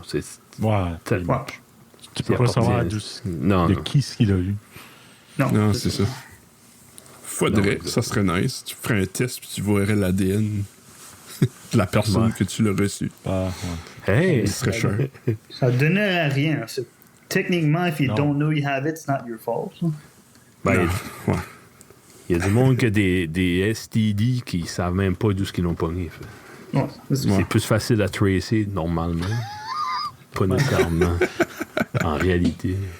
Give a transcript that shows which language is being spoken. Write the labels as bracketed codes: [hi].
[fr] C'est tellement. Ouais. Tu peux pas savoir de qui ce qu'il a eu. Non, c'est ça. Faudrait, ça serait nice. Tu ferais un test puis tu verrais l'ADN de la personne que tu l'as reçu. Hey! Ce serait cher. Ça donnerait à rien. Techniquement, [en] if you don't know you have it, it's not your fault. [fr] Ben, il y a du monde qui a des STD qui savent même pas d'où ce qu'ils l'ont pogné. Ouais, c'est plus facile à tracer normalement. Pas nécessairement. En réalité.